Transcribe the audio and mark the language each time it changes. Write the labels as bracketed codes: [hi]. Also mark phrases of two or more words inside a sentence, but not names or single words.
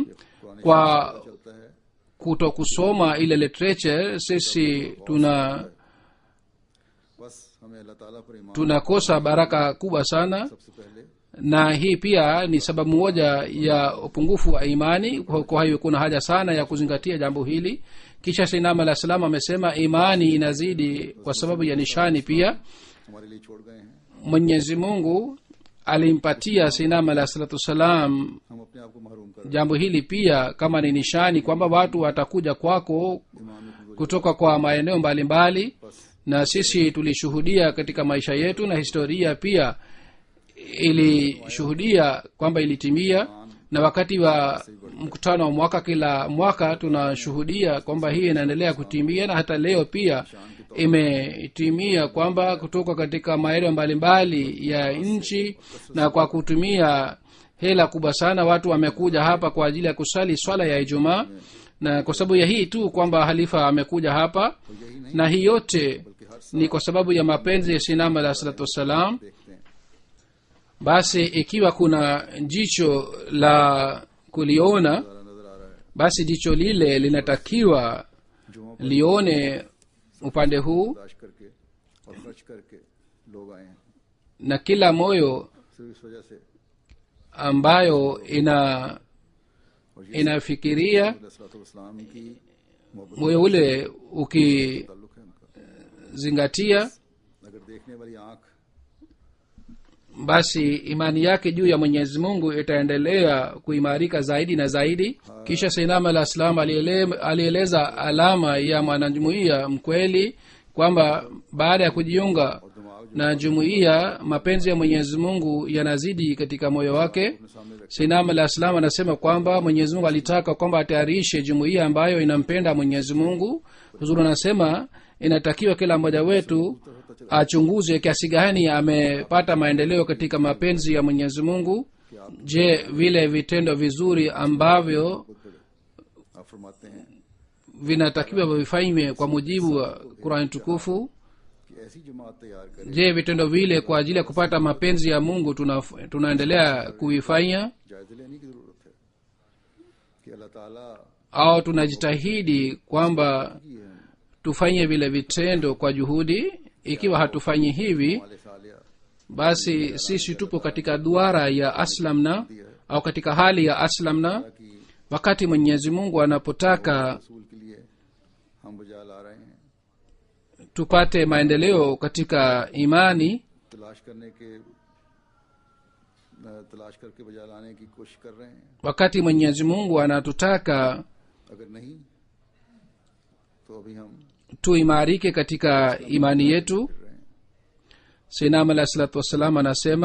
[sw] Kwa [ur] چلتا ہے. [sw] kuto kusoma ile literature sisi [ur] بس ہمیں اللہ تعالیٰ پر ایمان [sw] tunakosa baraka kubwa sana, [ur] سب سے پہلے [sw] na hii pia ni sababu moja ya upungufu wa imani. Kwa hiyo kuna haja sana ya kuzingatia jambo hili. Kisha Sayyidina Ahmad [ar] عليه السلام [sw] amesema imani inazidi kwa sababu ya nishani pia. [ur] ہمارے لیے چھوڑ گئے ہیں, [sw] Mwenyezi Mungu alimpatia Sayyidina Ahmad [ar] عليه الصلاة والسلام [ur] ہم اپنے آپ کو محروم کر [sw] jambo hili pia kama ni nishani kwamba watu watakuja kwako [ur] ایمان میں کمزوری. [sw] kutoka kwa maeneo mbalimbali, na sisi tulishuhudia katika maisha yetu, na historia pia ilishuhudia kwamba ilitimia. Na wakati wa mkutano wa mwaka, kila mwaka tunashuhudia kwamba hii inaendelea kutimia, na hata leo pia imetimia kwamba kutoka katika maeneo mbalimbali ya nchi, na kwa kutumia hela kubwa sana watu wamekuja hapa kwa ajili ya kusali swala ya Ijumaa. Na kwa sababu ya hii tu kwamba halifa amekuja hapa, na hii yote ni kwa sababu ya mapenzi ya Sayyidina Ahmad [ar] عليه الصلاة والسلام. [ur] دیکھتے ہیں [sw] Basi ikiwa kuna jicho la kuliona, [ur] نظر آ رہا ہے, [sw] basi jicho lile linatakiwa [ur] جمعوں پر [sw] lione upande huu, [ur] برداشت کر کے اور خرچ کر کے لوگ آئے ہیں. [sw] na kila moyo [ur] صرف اس وجہ سے [sw] ambayo [ur] اور یہ [sw] inafikiria, [ur] اسلام کی محبت [sw] moyo ule [ur] تعلق ہے ان کا. [sw] ukizingatia, [ur] اگر دیکھنے والی آنکھ [sw] basi imani yake juu ya Mwenyezi Mungu itaendelea kuimarika zaidi na zaidi. Kisha Sayyidina Ahmad [ar] عليه السلام [sw] alieleza alama ya mwanajumuiya mkweli kwamba baada ya kujiunga na jumuiya mapenzi ya Mwenyezi Mungu yanazidi katika moyo wake. Sayyidina Ahmad [ar] عليه السلام [sw] anasema kwamba Mwenyezi Mungu alitaka kwamba atayarishe jumuiya ambayo inampenda Mwenyezi Mungu. Huzuri anasema inatakiwa kila mmoja wetu achunguze kiasi gani amepata maendeleo katika mapenzi ya Mwenyezi Mungu. Je, vile vitendo vizuri ambavyo [ur] آپ فرماتے ہیں [sw] vinatakiwa vifanywe kwa mujibu wa Qur'an tukufu, [ur] کہ ایسی جماعت تیار کریں, [sw] je vitendo vile kwa ajili ya kupata mapenzi ya Mungu tunaendelea kuvifanya, [ur] جائزے لینے کی ضرورت ہے کہ اللہ تعالیٰ [sw] au tunajitahidi kwamba [ur] کی ہے [sw] tufanye vile vitendo kwa juhudi? Ikiwa hatufanyi hivi, [ur] والے صالحہ [sw] basi sisi tupo katika duara ya aslamna au katika hali ya aslamna. [ur] की [sw] Wakati Mwenyezi Mungu anapotaka [ur] رسول کے لیے ہم بجا لا رہے ہیں, [sw] tupate maendeleo katika imani, [ur] تلاش کر کے بجا لانے کی کوشش کر رہے ہیں. [sw] wakati Mwenyezi Mungu anatutaka [ur] اگر نہیں تو ابھی ہم [sw] tuimarike katika imani yetu. [ur] کر رہے ہیں. [sw] Sayyidina Ahmad [ar] عليه الصلاة والسلام [sw] anasema